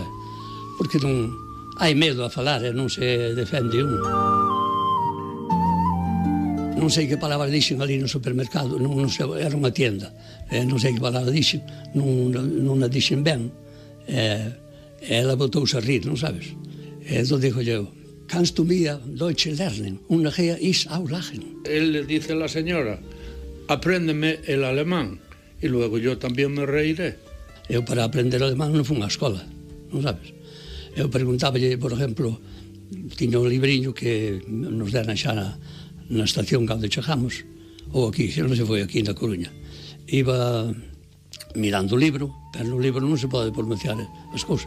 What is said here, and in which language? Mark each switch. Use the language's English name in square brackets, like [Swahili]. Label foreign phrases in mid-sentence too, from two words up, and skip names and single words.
[Galician] Porque non hai medo a falar e non se defende un. Non sei que palabra dixen ali no supermercado, non sei, era unha tienda, non sei que palabra dixen, non a dixen ben, ela botouse a rir, non sabes? Entón dixo eu, [German] kannst du mir Deutsch lernen? Und nachher ist auch lachen. [Spanish] Él le dice a la señora, apréndeme el alemán, y luego yo también me reiré. [Galician] Eu para aprender alemán non fui á escola, non sabes? Eu preguntáballe, por exemplo, tiña un libriño que nos deran xa na estación cando chegamos, ou aquí, non se foi aquí na Coruña. Iba mirando o libro, pero no libro non se pode pronunciar as cousas.